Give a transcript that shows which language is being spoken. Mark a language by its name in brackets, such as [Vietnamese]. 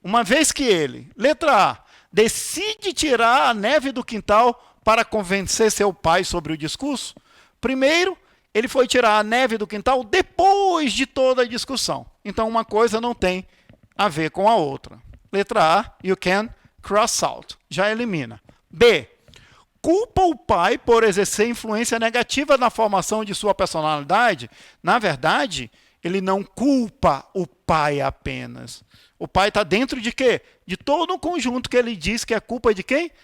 [Portuguese] Uma vez que ele, letra A, decide tirar a neve do quintal para convencer seu pai sobre o discurso, primeiro, ele foi tirar a neve do quintal depois de toda a discussão. Então, uma coisa não tem a ver com a outra. Letra A, [English] you can cross out. [Portuguese] Já elimina. B, culpa o pai por exercer influência negativa na formação de sua personalidade. Na verdade, ele não culpa o pai apenas. O pai está dentro de quê? De todo um conjunto que ele diz que é culpa de quem?